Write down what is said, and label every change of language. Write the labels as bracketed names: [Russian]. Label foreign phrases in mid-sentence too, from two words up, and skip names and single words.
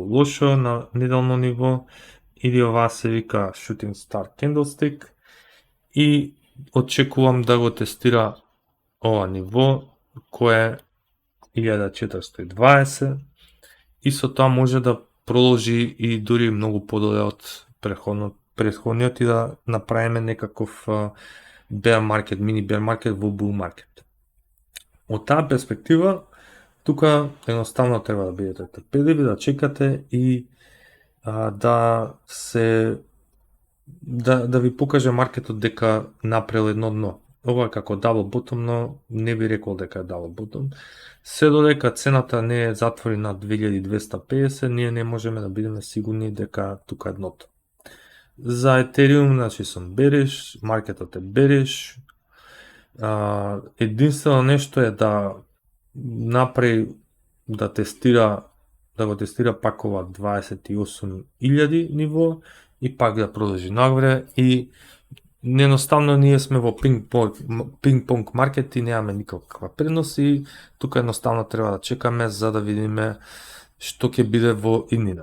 [Macedonian] лошо на неделно ниво, или оваа се вика [English] Shooting Star Candlestick [Macedonian] и очекувам да го тестира ова ниво кое е 1420 и со тоа може да продолжи и дури многу подоле од претходниот и да направиме некаков [English] bear market, mini bear market [Macedonian] во [English] bull market. [Macedonian] Од таа перспектива, тука едноставно треба да бидете трпеливи, да чекате и да ви покаже маркетот дека направил едно дно. Ова е како [English] double bottom, [Macedonian] но не би рекол дека е [English] double bottom. [Macedonian] Се додека цената не е затвори на 2250, ние не можеме да бидеме сигурни дека тука е дното. За Етериум, значи сум бериш, маркетот е бериш. Единствено нешто е да направи, да го тестира пак ова 28.000 ниво и пак да продолжи нагоре и едноставно ние сме во пинг-понг маркет и немаме никаква предност и тука едноставно треба да чекаме за да видиме што ќе биде во иднина.